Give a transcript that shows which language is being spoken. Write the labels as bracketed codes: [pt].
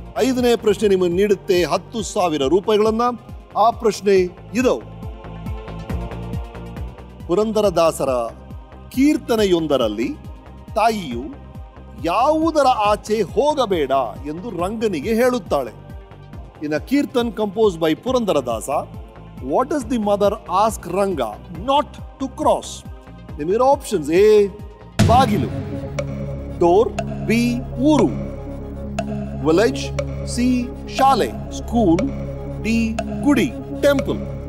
[kn] 5ನೇ ಪ್ರಶ್ನೆ ನಿಮಗೆ ನೀಡುತ್ತೆ 10,000 ರೂಪಾಯಿಗಳನ್ನ. ಆ ಪ್ರಶ್ನೆ ಇದು: ಪುರಂದರದಾಸರ ಕೀರ್ತನೆಯೊಂದರಲ್ಲಿ ತಾಯಿಯು ಯಾವುದರ ಆಚೆ ಹೋಗಬೇಡ ಎಂದು ರಂಗನಿಗೆ ಹೇಳುತ್ತಾಳೆ? [en] In a kirtan compose by Purandaradasa, what does the mother ask Ranga not to cross? [kn] ನಿಮಗೆ ಆಪ್ಷನ್ಸ್: ಎ ಬಾಗಿಲು, ಡೋರ್, ಬಿ ಊರು, ವಿಲೇಜ್, ಸಿ ಶಾಲೆ ಸ್ಕೂಲ್, ಡಿ ಗುಡಿ ಟೆಂಪಲ್.